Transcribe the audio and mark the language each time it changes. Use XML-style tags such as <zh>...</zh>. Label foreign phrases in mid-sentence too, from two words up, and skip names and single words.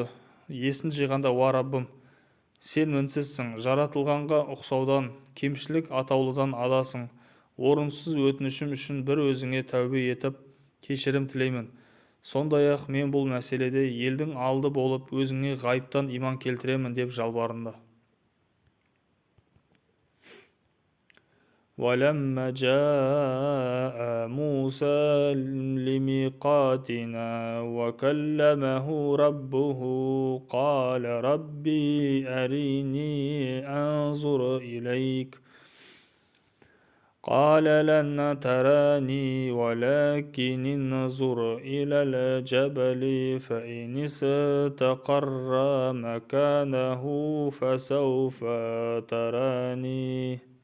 <kk>Есін жиғанда: уа Раббым, сен мінсізсің, жаратылғанға ұқсаудан, кемшілік атаулыдан адасың. Орынсыз өтінішім үшін бір өзіңе тәубе етіп, кешірім тілеймін. Сондай-ақ мен бұл мәселеде елдің алды болып өзіңе ғайыптан иман келтіремін, деп жалбарынды.</kk> <ar>وَلَمَّا جَاءَ مُوسَى لِمِيقَاتِنَا وَكَلَّمَهُ رَبُّهُ قَالَ رَبِّي أَرِنِي أَنظُرْ إِلَيْكَ قَالَ لَن تَرَانِي وَلَكِنْ انظُرْ إِلَى الْجَبَلِ فَإِنِ اسْتَقَرَّ مَكَانَهُ فَسَوْفَ تَرَانِي</ar>